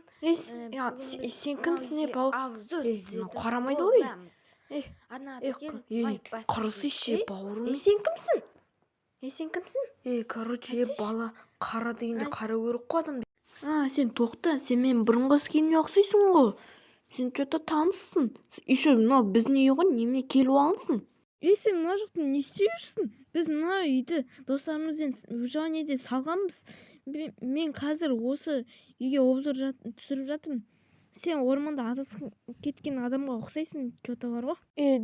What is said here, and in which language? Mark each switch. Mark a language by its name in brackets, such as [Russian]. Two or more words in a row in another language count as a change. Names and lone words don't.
[Kazakh] Сен кімсің, бау? Қарамайды ғой. Құрысы ше, бауырым. Сен кімсің? Короче, бала қара дегенде қара көрік қой адам. Сен тоқта, сен мен бұрынғы скеніне ұқсайсың ғой. Сен что-то таныссың. Еще мынау біздің үй ғой, немене келіп алғансың? Сен мына жақтан не істеп жүрсің? Біз мына үйді достарымызбен выживаниеде салғанбыз. Мен қазір осы үйге обзор түсіріп жатырмын. Сен орманда адасып кеткен адамға ұқсайсың, что-то бар ғой?